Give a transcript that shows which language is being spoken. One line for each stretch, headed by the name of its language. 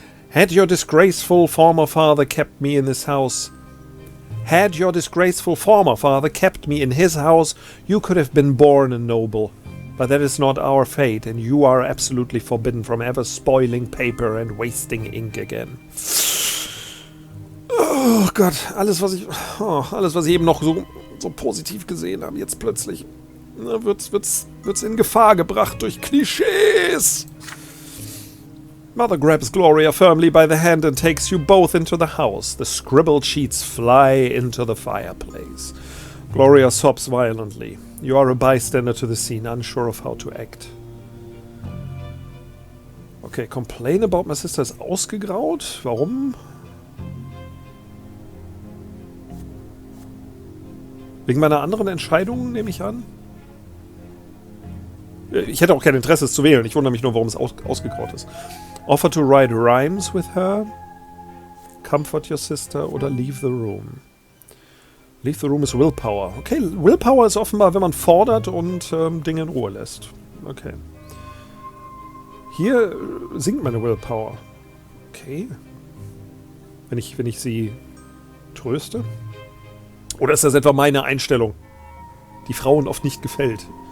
English: Had your disgraceful former father kept me in his house, you could have been born a noble. But that is not our fate, and you are absolutely forbidden from ever spoiling paper and wasting ink again.
German: Oh Gott, alles was ich eben noch so positiv gesehen habe, jetzt plötzlich wird's in Gefahr gebracht durch Klischees.
English: Mother grabs Gloria firmly by the hand and takes you both into the house. The scribbled sheets fly into the fireplace. Gloria sobs violently. You are a bystander to the scene, unsure of how to act. Okay, complain about my sister
German: ist ausgegraut. Warum? Wegen meiner anderen Entscheidungen, nehme ich an? Ich hätte auch kein Interesse, es zu wählen. Ich wundere mich nur, warum es ausgegraut ist.
English: Offer to write rhymes with her. Comfort your sister oder leave the room. Leave the room is willpower.
German: Okay, willpower ist offenbar, wenn man fordert und Dinge in Ruhe lässt. Okay. Hier sinkt meine Willpower. Okay. Wenn ich sie tröste? Oder ist das etwa meine Einstellung, die Frauen oft nicht gefällt?